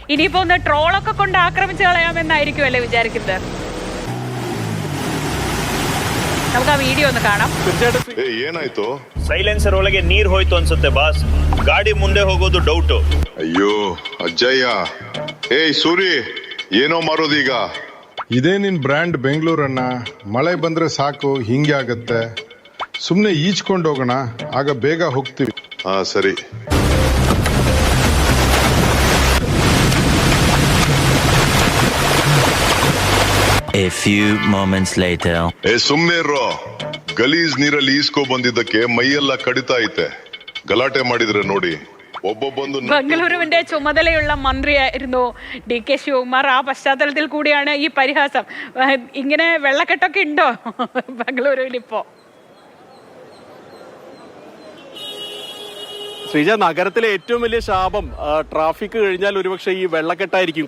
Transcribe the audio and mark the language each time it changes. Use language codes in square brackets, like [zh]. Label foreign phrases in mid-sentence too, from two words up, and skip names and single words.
[ml] ഇനിയിപ്പോ ഒന്ന് ട്രോളൊക്കെ കൊണ്ട് ആക്രമിച്ചു കളയാമെന്നായിരിക്കുമല്ലേ വിചാരിക്കുന്നത്? നമുക്ക് ആ വീഡിയോ ഒന്ന് കാണാം. [kn] ಏನಾಯ್ತು? ಸೈಲೆನ್ಸರ್ ಒಳಗೆ ನೀರ್ ಹೋಯ್ತು ಅನ್ಸುತ್ತೆ ಬಾಸ್. ಗಾಡಿ ಮುಂದೆ ಹೋಗೋದು ಡೌಟ್. ಅಯ್ಯೋ ಅಜ್ಜಯ್ಯ, ಸೂರಿ ಏನೋ ಮಾಡೋದೀಗ? ಇದೇ ನಿನ್ ಬ್ರ್ಯಾಂಡ್ ಬೆಂಗಳೂರನ್ನ. ಮಳೆ ಬಂದ್ರೆ ಸಾಕು ಹಿಂಗೆ ಆಗತ್ತೆ. ಸುಮ್ನೆ ಈಚ್ಕೊಂಡು ಹೋಗೋಣ, ಆಗ ಬೇಗ ಹೋಗ್ತೀವಿ. ಹಾ ಸರಿ. [en] A few moments later. [kn] ಸುಮ್ನೆ ಇರೋ. ಗಲೀಜ್ ನೀರಲ್ಲಿ ಈಸ್ಕೊ ಬಂದಿದ್ದಕ್ಕೆ ಮೈಯೆಲ್ಲ ಕಡಿತಾ ಐತೆ. ಗಲಾಟೆ ಮಾಡಿದ್ರೆ ನೋಡಿ. [ml] ബംഗളൂരുവിന്റെ ചുമതലയുള്ള മന്ത്രിയായിരുന്നു DK ശിവകുമാർ. ആ പശ്ചാത്തലത്തിൽ കൂടിയാണ് ഈ പരിഹാസം. ഇങ്ങനെ വെള്ളക്കെട്ടൊക്കെ ഉണ്ടോ ബംഗളൂരുവിൽ ഇപ്പോ? ശ്രീജ, നഗരത്തിലെ ഏറ്റവും വലിയ ശാപം ട്രാഫിക് കഴിഞ്ഞാൽ ഒരുപക്ഷെ ഈ വെള്ളക്കെട്ടായിരിക്കും.